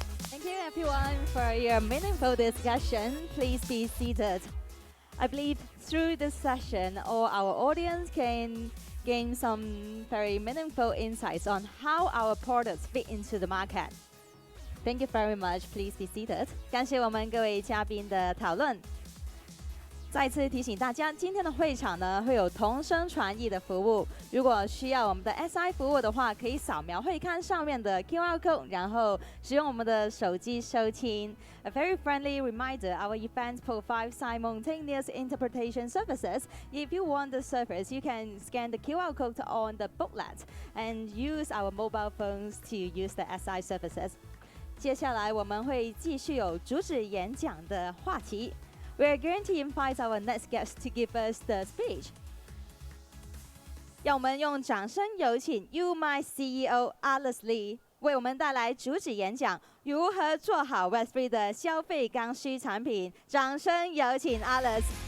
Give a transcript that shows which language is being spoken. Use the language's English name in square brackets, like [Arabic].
[English] Thank you everyone for your meaningful discussion. Please be seated. I believe through this session, all our audience can gain some very meaningful insights on how our products fit into the market. Thank you very much. Please be seated. [Chinese] 感谢我们各位嘉宾的讨论。再次提醒大家，今天的会场呢会有同声传译的服务。如果需要我们的 SI 服务的话，可以扫描会刊上面的 QR code， 然后使用我们的手机收听。 [English] A very friendly reminder: our events provide simultaneous interpretation services. If you want the service, you can scan the QR code on the booklet and use our mobile phones to use the SI services. [Chinese] 接下来我们会继续有主旨演讲的话题。 [English] We are going to invite our next guest to give us the speech. [Chinese] 让我们用掌声有请 UMI CEO Alice Lee 为我们带来主旨演讲：如何做好 Web3 的消费刚需产品。掌声有请 Alice。